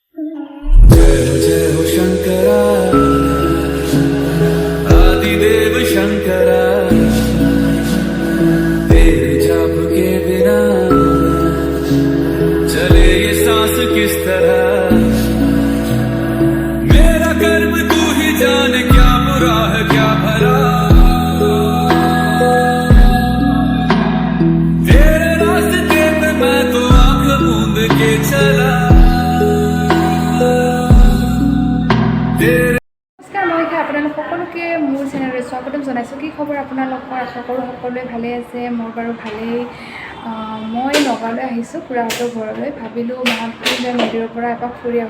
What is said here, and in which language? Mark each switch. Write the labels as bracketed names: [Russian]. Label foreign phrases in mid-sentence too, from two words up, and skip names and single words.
[Hindi] जय जय हो शंकरा आदिदेव शंकरा तेरे जाप के बिना चले ये सांस किस तरह मेरा कर्म तू ही जाने क्या बुरा है क्या भला तेरे रास्ते पे मैं तो आंख मूंद के चला [Assamese] সকলোকে মোৰ চেনেললৈ স্বাগতম জনাইছোঁ। কি খবৰ আপোনালোকৰ? আশা কৰোঁ সকলোৱে ভালে আছে। মোৰ বাৰু ভালেই। মই নগাঁৱলৈ আহিছোঁ খুৰাহঁতৰ ঘৰলৈ। ভাবিলোঁ মহামৃত্যুঞ্জয় মন্দিৰৰ পৰা এপাক ফুৰি আহোঁ।